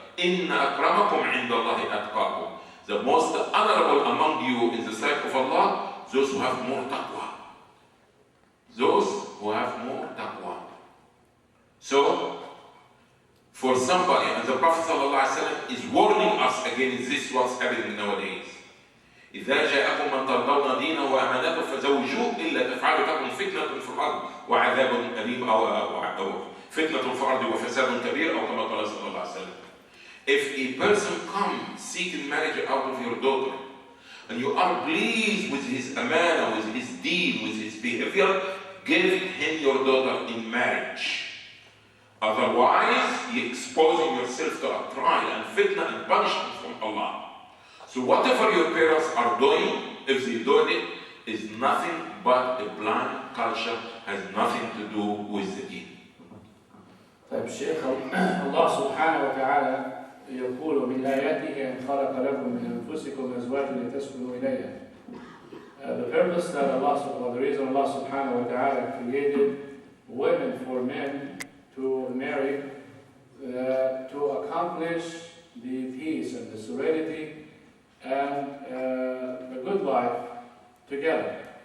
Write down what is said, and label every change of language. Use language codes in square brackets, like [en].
[ar] Inna akramakum indallahi atqakum. [en] The most honorable among you in the sight of Allah, those who have more taqwa. Those who have more taqwa. So, for somebody, and the Prophet ﷺ is warning us against this what's happening nowadays. [ar] إذا جاءكم من ترضون دينه وأمانته فزوجوه إلا تفعلوا تكن فتنة في الأرض وعذاب أليم أو فتنة في الأرض وفساد كبير أو كما قال صلى الله عليه وسلم. [en] If a person comes seeking marriage out of your daughter, and you are pleased with his amana, with his deed, with his behavior, give him your daughter in marriage. Otherwise, you're exposing yourself to a trial and fitna and punishment from Allah. So whatever your parents are doing, if they do it, is nothing but a blind culture, has nothing to do with the deen. [ar] طيب الشيخ الله سبحانه وتعالى يقول من آياته أن خلق لكم من أنفسكم أزواجا لتسكنوا إليها. [en] The purpose that the reason Allah subhanahu wa ta'ala created women for men to marry, to accomplish the peace and the serenity and a good life together.